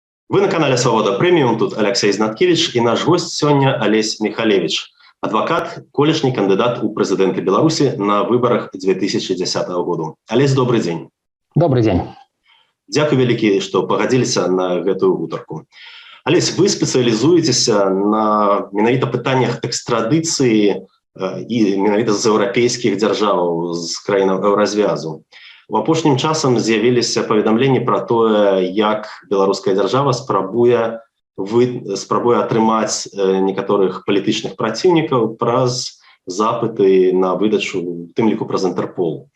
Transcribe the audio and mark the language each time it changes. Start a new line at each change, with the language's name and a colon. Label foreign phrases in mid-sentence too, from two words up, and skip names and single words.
Russian: Вы на канале «Свобода Премиум», тут Алексей Знаткевич, и наш гость сегодня Олесь Михалевич, адвокат, колішні кандидат у президенты Беларуси на выборах 2010 года. Олесь, добрый день. Добрый день.
Belarusian: Дякую вялікі, што пагадзіліся на гэтую гутарку. Олесь, вы спецыялізуецесь на менавіта пытаннях экстрадыцыі і менавіта з еўрапейскіх дзяржаў, з краінаў еўразвязу. У апошнім часам з'явіліся паведамленні пра тое, як беларуская дзяржава спрабуе атрымаць некаторых палітычных праціўнікаў праз запыты на выдачу, у тым ліку праз Інтэрпол.